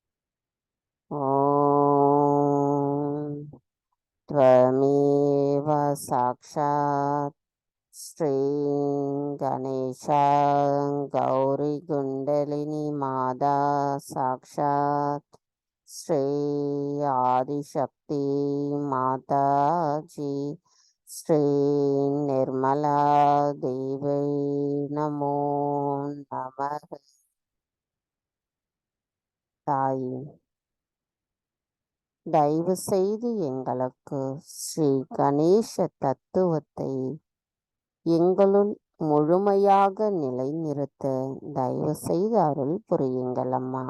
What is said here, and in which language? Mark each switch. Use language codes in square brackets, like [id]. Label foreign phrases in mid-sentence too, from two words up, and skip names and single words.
[sa] ஓம் त्वमेव साक्षात् श्री गणेशा गौरी कुंडलिनी माता साक्षात् श्री आदिशक्ति माता जी श्री निर्मला देवी नमो नमः। [ta] தாயே, தயவு செய்து எங்களுக்கு ஸ்ரீ கணேச தத்துவத்தை எங்களுள் முழுமையாக நிலைநிறுத்த தயவு செய்து அருள் புரியுங்கள் அம்மா.